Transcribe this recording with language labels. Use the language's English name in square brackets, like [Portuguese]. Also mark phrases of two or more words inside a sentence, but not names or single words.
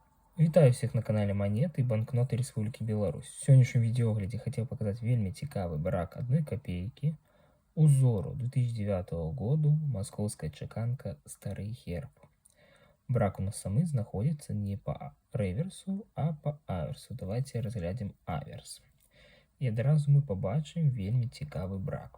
[Ukrainian] Вітаю всіх на каналі Монеты і банкноты Республіки Беларусь. [Belarusian] У сённяшнім відеоглядзе хацеў паказаць вельмі цікавы брак 1 копейкі узору 2009 году, маскоўская чаканка стары герб. Брак у нас самы знаходзіцца не па рэверсу, а па аверсу. Давайте разглядзім аверс. І адразу мы пабачым вельмі цікавы брак.